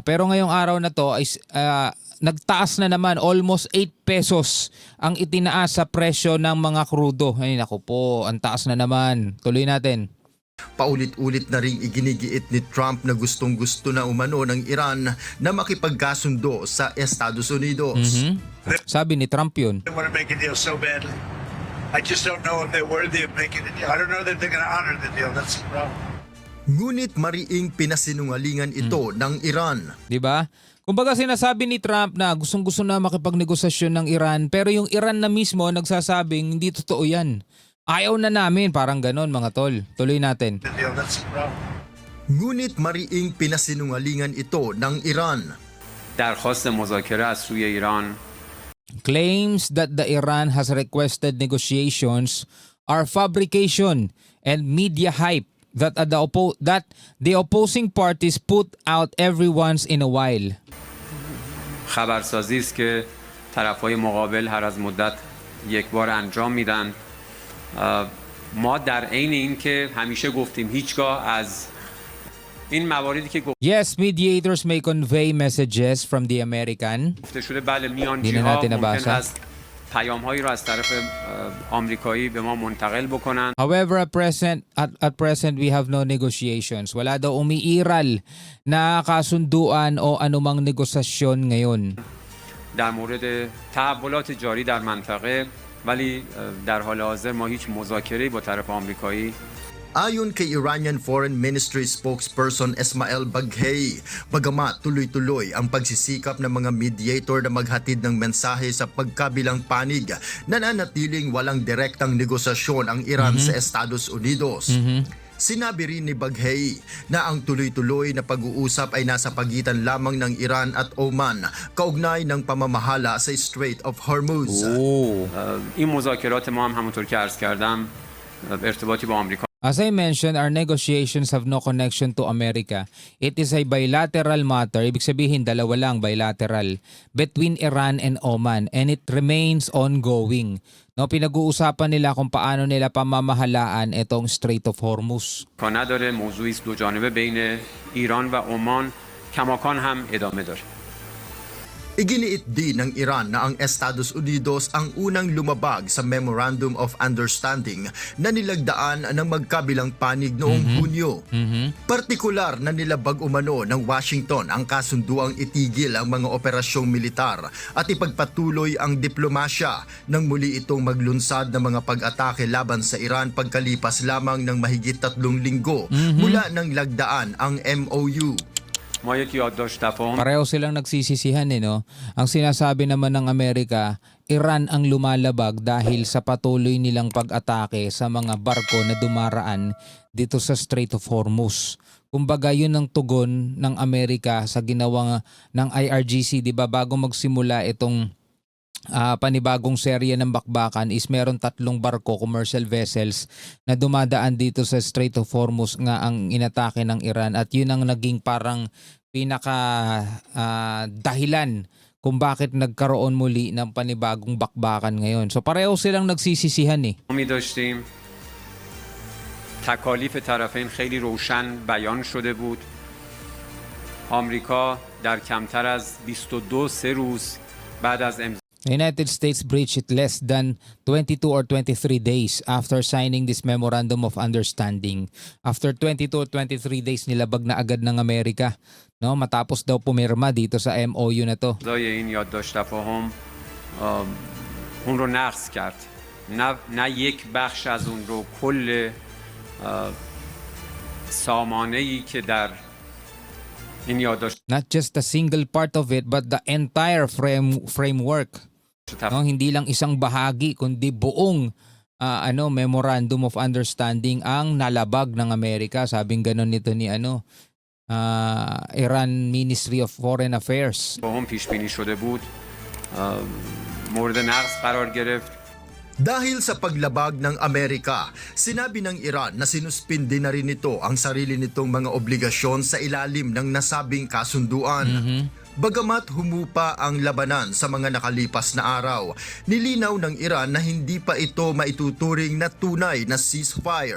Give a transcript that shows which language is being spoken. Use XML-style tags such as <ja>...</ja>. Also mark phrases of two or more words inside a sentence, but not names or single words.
<tl>Pero ngayong araw na to ay nagtaas na naman,</tl> <en>almost 8 pesos</en> <tl>ang itinaas sa presyo ng mga krudo. Ay naku po, ang taas na naman. Tuloy natin. Paulit-ulit na ring iginigiit ni Trump na gustong-gusto na umano ng Iran na makipagkasundo sa Estados Unidos. Sabi ni Trump yun.</tl> <en>They want to make a deal so badly. I just don't know if they're worthy of making a deal. I don't know that they're going to honor the deal. That's the problem.</en> <tl>Ngunit mariing pinasinungalingan ito ng Iran. 'Di ba? Kumbaga sinasabi ni Trump na gustong-gusto na makipagnegosasyon ng Iran, pero yung Iran na mismo nagsasabing hindi totoo 'yan. Ayaw na namin, parang ganon, mga tol. Tuloy natin.</tl> <en>The deal. That's the problem.</en> <tl>Ngunit mariing pinasinungalingan ito ng Iran.</tl> <fa>درخواست مذاکره از سوی ایران</fa> <en>Claims that the Iran has requested negotiations are fabrication and media hype that the opposing parties put out every once in a while.</en> <fa>خبرسازی است که طرفهای مقابل هر از مدت یک بار انجام میدن. ما در عین این که همیشه گفتیم هیچگاه از این مواردی که</fa> <en>Yes, mediators may convey messages from the American.</en> <fa>گفته شده بله</fa> <tl>Hindi na</tl> <fa>میانجی‌ها</fa> <tl>natin</tl> <fa>ممکن</fa> <tl>nabasa.</tl> <fa>است پیام‌هایی را از طرف آمریکایی به ما منتقل بکنن.</fa> <en>However, at present we have no negotiations.</en> <tl>Wala daw umiiral na kasunduan o anumang negosasyon ngayon.</tl> <fa>در مورد تحولات جاری در منطقه ولی در حال حاضر ما هیچ مذاکره‌ای با طرف آمریکایی</fa> <tl>Ayon kay</tl> <en>Iranian Foreign Ministry spokesperson</en> <tl>Esmail Baghei, bagamat tuloy-tuloy ang pagsisikap ng mga mediator na maghatid ng mensahe sa pagkabilang panig, nananatiling walang direktang negosasyon ang Iran sa Estados Unidos. Sinabi rin ni Baghei na ang tuloy-tuloy na pag-uusap ay nasa pagitan lamang ng Iran at Oman kaugnay ng pamamahala sa Strait of Hormuz.</tl> <fa>این مذاکرات ما هم همونطور که عرض کردم ارتباطی با آمریکا</fa> <en>As I mentioned, our negotiations have no connection to America. It is a bilateral matter,</en> <tl>ibig sabihin dalawa lang</tl> <en>bilateral, between Iran and Oman, and it remains ongoing.</en> <tl>No, pinag-uusapan nila kung paano nila pamamahalaan itong Strait of Hormuz.</tl> <fa>نداره موضوعی است دو جانبه بین ایران و عمان کماکان هم ادامه داره.</fa> <tl>Iginiit din ng Iran na ang Estados Unidos ang unang lumabag sa Memorandum of Understanding na nilagdaan ng magkabilang panig noong Hunyo. Partikular na nilabag umano ng Washington ang kasunduang itigil ang mga operasyong militar at ipagpatuloy ang diplomasya nang muli itong maglunsad ng mga pag-atake laban sa Iran pagkalipas lamang ng mahigit 3 linggo mula nang lagdaan ang MOU.</tl> <fa>ما یک یادداشت تفاهم</fa> <tl>Pareho silang nagsisisihan no? Ang sinasabi naman ng Amerika, Iran ang lumalabag dahil sa patuloy nilang pag-atake sa mga barko na dumaraan dito sa Strait of Hormuz. Kumbaga yun ang tugon ng Amerika sa ginawa ng IRGC, di ba? Bago magsimula itong panibagong serye ng bakbakan is meron 3 barko,</tl> <en>commercial vessels</en> <tl>na dumadaan dito sa Strait of Hormuz nga ang inatake ng Iran at yun ang naging parang pinaka dahilan kung bakit nagkaroon muli ng panibagong bakbakan ngayon. So pareho silang nagsisisihan</tl> <fa>می داشتیم تکالیف طرفین خیلی روشن بیان شده بود. آمریکا در کمتر از 22 روز بعد از امضای</fa> <en>The United States breached it less than 22 or 23 days after signing this Memorandum of Understanding. After 22 or 23 days</en> <tl>nilabag na agad ng Amerika, no, matapos daw pumirma dito sa MOU na to.</tl> <fa>این یادداشت تفاهم اون رو نقض کرد. نه یک بخش از اون رو، کل سامانه‌ای که در این یادداشت</fa> <en>Not just a single part of it but the entire framework.</en> <tl>No, hindi lang isang bahagi kundi buong Memorandum of Understanding ang nalabag ng Amerika. Sabing ganon nito ni Iran Ministry of Foreign Affairs.</tl> <fa>با هم پیش بینی شده بود مورد نقض قرار گرفت.</fa> <tl>Dahil sa paglabag ng Amerika, sinabi ng Iran na sinuspindi na rin nito ang sarili nitong mga obligasyon sa ilalim ng nasabing kasunduan. Bagamat humupa ang labanan sa mga nakalipas na araw, nilinaw ng Iran na hindi pa ito maituturing na tunay na ceasefire.</tl>